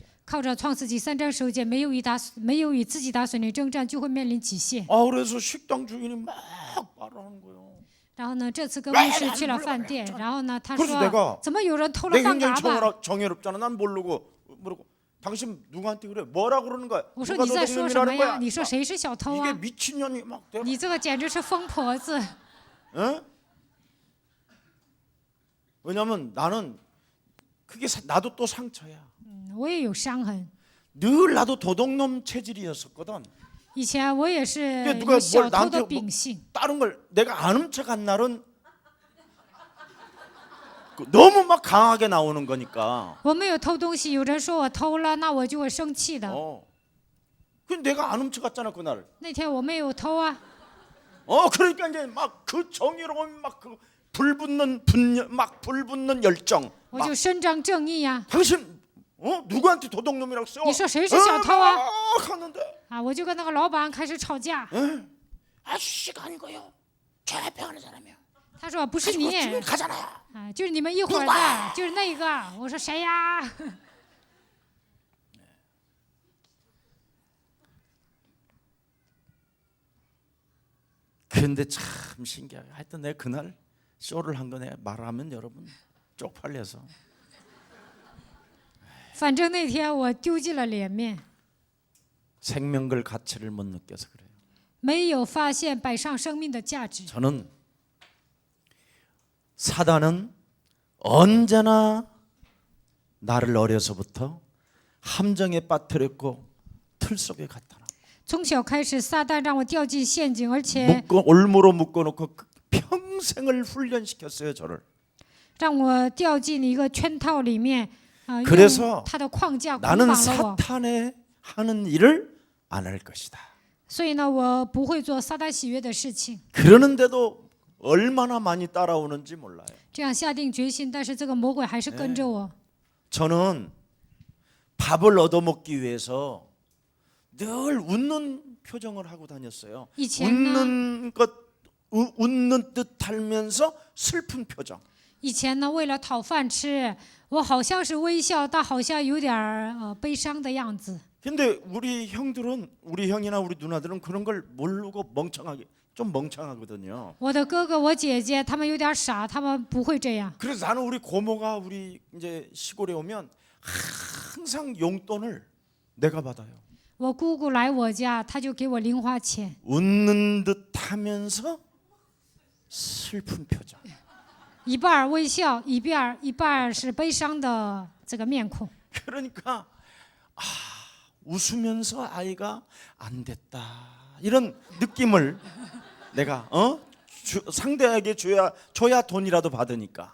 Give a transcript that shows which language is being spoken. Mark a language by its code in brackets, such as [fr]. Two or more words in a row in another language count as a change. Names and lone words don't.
[zh] 靠着创世纪3章15节，没有与自己打水灵征战，就会面临极限。 [ko] 그래서 식당 주인이 막 말하는 거예요. [zh] 然后呢，这次跟牧师去了饭店，然后呢，他 [ko] 그래서 내가 [zh] 说怎么有人偷了 [ko] 내가 [zh] 饭嘎 [ko] 굉장히 [zh] 吧？ [ko] 정의롭잖아. 난 모르고 당신 누구한테 그래? 뭐라 그러는 거야? [zh] 我说 [ko] 누가 [zh] 你在说什 [ko] 도둑놈이라는 [zh] 么呀？ [ko] 거야? [zh] 你说谁是小偷 [ko] 이게 [zh] 啊？ [ko] 미친년이 막 내가 [zh] 你这个简直是疯婆子！ [ko] 어? 왜냐면 나는 그게 나도 또 상처야. [zh] 我也有伤痕。 [ko] 늘 나도 도둑놈 체질이었었거든. [zh] 以前我也是 [ko] 누가 [zh] 有小 [ko] 뭘 [zh] 偷 [ko] 나한테 [zh] 的 [ko] 뭐 [zh] 秉性， [ko] 다른 걸 내가 안 훔쳐간 날은 너무 막 강하게 나오는 거니까. [zh] 我没有偷东西，有人说我偷了，那我就会生气的。 [ko] 그 내가 안 훔쳐갔잖아 그날. [zh] 那天我没有偷啊， [ko] 그러니까 이제 막 그 정의로운 막 그 불붙는 분열, 막 불붙는 열정. [zh] 我 [ko] 막 [zh] 就伸张正义呀、 [ko] 당신 누구한테 도둑놈이라고 써? [zh] 你说谁是小偷啊？ [ko] 하는데 [zh] 啊，我就跟那个老板开始吵架。 [ko] 아저씨가 아니고요. 재배하는 사람이야. [zh] 他说不是你， [ko] 지금 가잖아요. [zh] 啊，就是你们一伙儿的，就是那个。我说谁呀？ [ko] 근데 참 신기하게 하여튼 내가 그날 쇼를 한 거 내가 말하면 여러분 쪽팔려서 [zh] 反正那天我丢尽了脸面， [ko] 생명걸 가치를 못 느껴서 그래요. [zh] 没有发现摆上生命的价值。 [ko] 저는 사단은 언제나 나를 어려서부터 함정에 빠뜨렸고 틀 속에 갖다 놔. [zh] 从小开始，撒旦让我掉进陷阱，而且 [ko] 올무로 묶어놓고 평생을 훈련시켰어요 저를. [zh] 让我掉进一个圈套里面， [ko] 그래서 [zh] 用他的框架捆 [ko] 나는 [zh] 绑了我。 [ko] 사탄의 하는 일을 안 할 것이다. [zh] 所以呢，我不会做撒旦喜悦的事情。 [ko] 그러는데도 얼마나 많이 따라오는지 몰라요. [zh] 这样下定决心，但是这个魔鬼还是跟着我。 [ko] 저는 밥을 얻어먹기 위해서 늘 웃는 표정을 하고 다녔어요. [zh] 以前呢， [ko] 웃는 듯 하면서 슬픈 표정. [zh] 以前呢，为了讨饭吃，我好像是微笑，但好像有点悲伤的样子。 [ko] 근데 우리 형들은 우리 형이나 우리 누나들은 그런 걸 모르고 좀 멍청하거든요. [zh] 我的哥哥、我姐姐他们有点傻，他们不会这样。 [ko] 그래서 나는 우리 고모가 우리 이제 시골에 오면 항상 용돈을 내가 받아요. [zh] 我姑姑来我家，她就给我零花钱， [ko] 웃는 듯 하면서 슬픈 표정. [zh] 一半儿微笑，一半儿是悲伤的这个面孔。 [ko] 그러니까 웃으면서 아이가 안 됐다 이런 느낌을 내가 상대에게 줘야 돈이라도 받으니까.